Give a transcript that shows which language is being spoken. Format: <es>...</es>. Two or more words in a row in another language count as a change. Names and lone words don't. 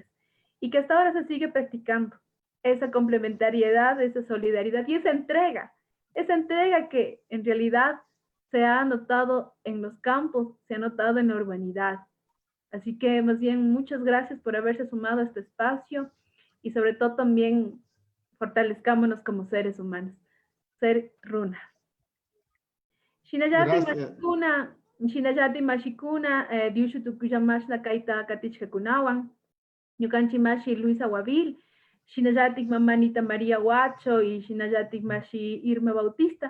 <es>Y que hasta ahora se sigue practicando esa complementariedad, esa solidaridad y esa entrega que en realidad se ha notado en los campos, se ha notado en la urbanidad. Así que más bien muchas gracias por haberse sumado a este espacio y sobre todo también fortalezcámonos como seres humanos.</es> <qu>Ser runa. Shinayati mashikuna, diushu tukuyamashna kaita katichkakunawan, ñukanchik mashi Luisa Guavil, shinallatik mamanita María Huacho y shinallatik mashi Irma Bautista.</qu>